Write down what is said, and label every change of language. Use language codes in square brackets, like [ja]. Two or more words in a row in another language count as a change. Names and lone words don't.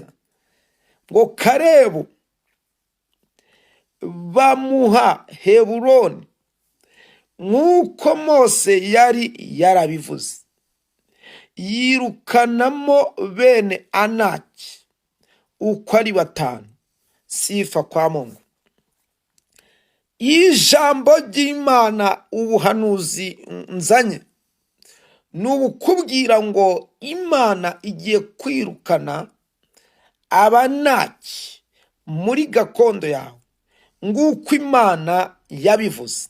[rn] Ngo Kalebu bamuha Heburoni nk'uko Mose yari yarabivuze, yirukanamo bene Anaki uko ari 5. [sw] Sifa kwa Mungu. [rn] Ijambo ry'Imana, ubuhanuzi nzanye n'ubukubwira ngo Imana igiye kwirukana Abanaki muri gakondo yawe nguko Imana yabivuze.